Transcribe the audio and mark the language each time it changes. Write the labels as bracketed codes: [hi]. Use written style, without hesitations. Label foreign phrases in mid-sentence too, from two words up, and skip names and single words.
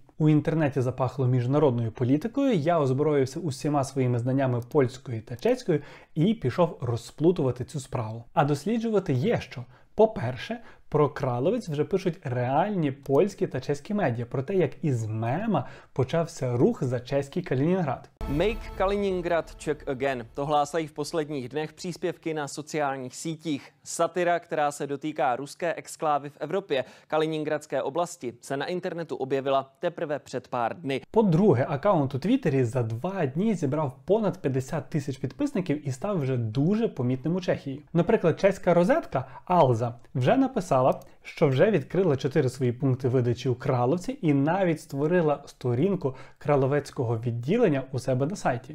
[uk] У інтернеті запахло міжнародною політикою, я озброївся усіма своїми знаннями польської та чеської і пішов розплутувати цю справу. А досліджувати є що. По-перше, про Краловець вже пишуть реальні польські та чеські медіа, про те, як із мема почався рух за чеський Калінінград. [en] Make Kaliningrad Czech again. [cs] To hlásají v posledních dnech příspěvky na sociálních sítích. Satira, která se dotýká ruské exklávy v Evropě, Kaliningradské oblasti, se na internetu objevila teprve před pár dny. [uk] По-друге, аккаунт у Твіттері за 2 дні зібрав понад 50 тисяч підписників і став вже дуже помітним у Чехії. Наприклад, чеська розетка Алза вже написала, що вже відкрила 4 свої пункти видачі у Краловці і навіть створила сторінку краловецького відділення у себе на сайті.